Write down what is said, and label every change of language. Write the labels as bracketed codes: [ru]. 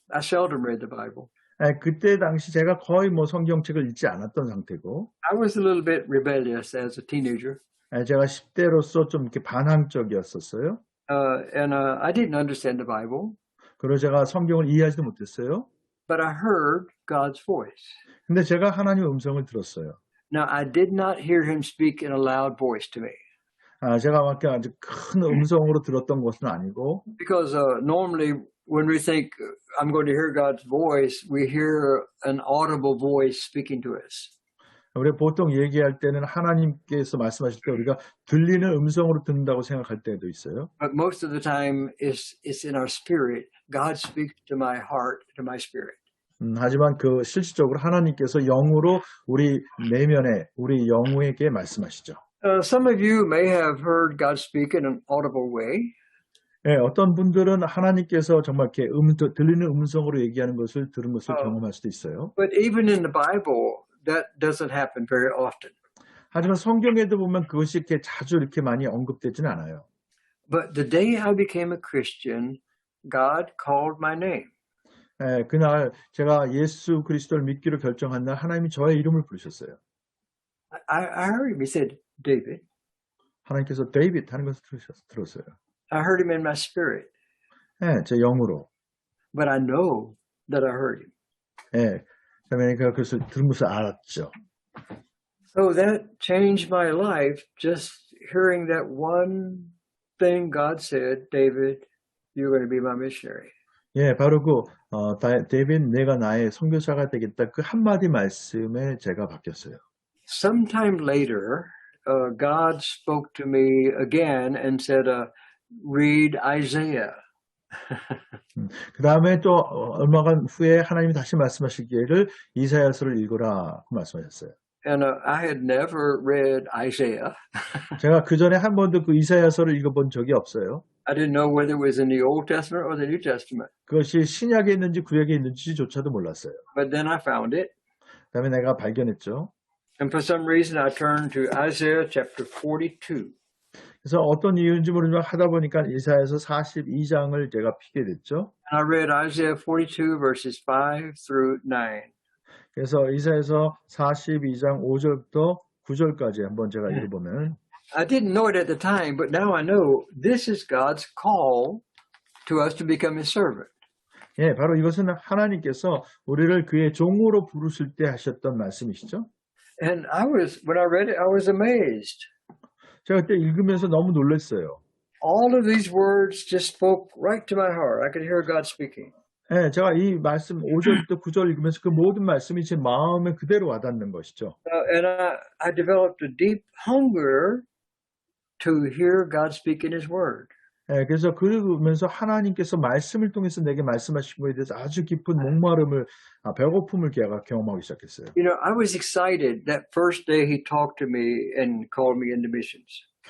[en] I seldom read the Bible. [ko] 그때 당시 제가 거의 뭐 성경책을 읽지 않았던 상태고. [en] I was a little bit rebellious as a teenager. [ko] 제가 10대로서 좀 이렇게 반항적이었었어요. [en] And I didn't understand the Bible. [ko] 그리고 제가 성경을 이해하지도 못했어요. [en] But I heard God's voice. [ko] 근데 제가 하나님의 음성을 들었어요. [en] Now, I did not hear him speak in a loud voice to me. [ko] 제가 막 아주 큰 음성으로 들었던 것은 아니고. [en] Because normally when we think I'm going to hear God's voice, we hear an audible voice speaking to us. [ko] 우리 보통 얘기할 때는 하나님께서 말씀하실 때 우리가 들리는 음성으로 듣는다고 생각할 때도 있어요. [en] But most of the time it's in our spirit. God speaks to my heart, to my spirit. [ko] 하지만 그 실질적으로 하나님께서 영으로 우리 내면에 우리 영에게 말씀하시죠. [en] Some of you may have heard God speak in an audible way. [ko] 예, 어떤 분들은 하나님께서 정말 이렇게 들리는 음성으로 얘기하는 것을 들은 것을 경험할 수도 있어요. [en] But even in the Bible, that doesn't happen very often. [ko] 하지만 성경에도 보면 그것이 이렇게 자주 이렇게 많이 언급되지는 않아요. [en] But the day I became a Christian, God called my name. [ko] 예, 그날 제가 예수 그리스도를 믿기로 결정한 날 하나님이 저의 이름을 부르셨어요. [en] I heard him. He said, David. [ko] 하나님께서 데이빗 하는 것을 들었어요. [en] I heard him in my spirit. [ko] 예, 제 영으로. [en] But I know that I heard him. [ko] 예, 그다음에 제가 그것을 들은 것을 알았죠. [en] So that changed my life, just hearing that one thing God said, David, you're going to be my missionary. [ko] 예, 바로 데이빗, 내가 나의 선교사가 되겠다. 그 한마디 말씀에 제가 바뀌었어요. [en] Sometime later, God spoke to me again and said, read Isaiah. [ko] 그 다음에 또 얼마간 후에 하나님이 다시 말씀하시기를 이사야서를 읽으라고 말씀하셨어요. [en] And I had never read Isaiah. [ko] 제가 그 전에 한 번도 그 이사야서를 읽어본 적이 없어요. [en] I didn't know whether it was in the Old Testament or the New Testament. [ko] 그것이 신약에 있는지 구약에 있는지조차도 몰랐어요. [en] But then I found it. [ko] 그 다음에 내가 발견했죠. [en] And for some reason, I turned to Isaiah chapter 42. [ko] 그래서 어떤 이유인지 모르지만 하다 보니까 이사야서 42장을 제가 피게 됐죠. [en] And I read Isaiah 42 verses 5 through 9. [ko] 그래서 이사야서 42장 5절부터 9절까지 한번 제가 읽어보면 [en] I didn't know it at the time, but now I know this is God's call to us to become His servant. [ko] 예, 바로 이것은 하나님께서 우리를 그의 종으로 부르실 때 하셨던 말씀이시죠. [en] And when I read it, I was amazed. [ko] 제가 그때 읽으면서 너무 놀랐어요. [en] All of these words just spoke right to my heart. I could hear God speaking. [ko] 예, 제가 이 말씀 5절부터 9절 읽으면서 그 모든 말씀이 제 마음에 그대로 와닿는 것이죠. [en] And I developed a deep hunger to hear God speak in His Word. [ko] 예, 그래서 그러면서 하나님께서 말씀을 통해서 내게 말씀하신 것에 대해서 아주 깊은 목마름을, 배고픔을 경험하기 시작했어요. [en] You know, I was excited that first day He talked to me and called me into missions.